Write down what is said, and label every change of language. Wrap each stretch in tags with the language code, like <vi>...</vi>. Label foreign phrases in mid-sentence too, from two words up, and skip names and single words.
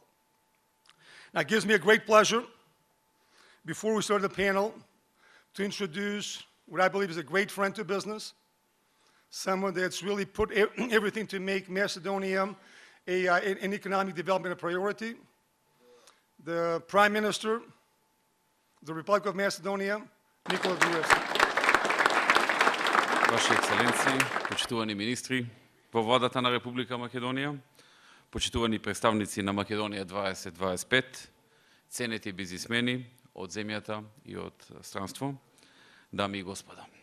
<en>Now, it gives me a great pleasure, before we start the panel, to introduce what I believe is a great friend to business, someone that's really put everything to make Macedonia an economic development a priority, the Prime Minister of the Republic of Macedonia, Nikola Gruevski.</en> <mk>Ваше екселенции, почитувани министри во владата на Република Македонија, почитувани представници на Македонија 2025, ценети бизнисмени од земјата и од странство, дами и господа.</mk>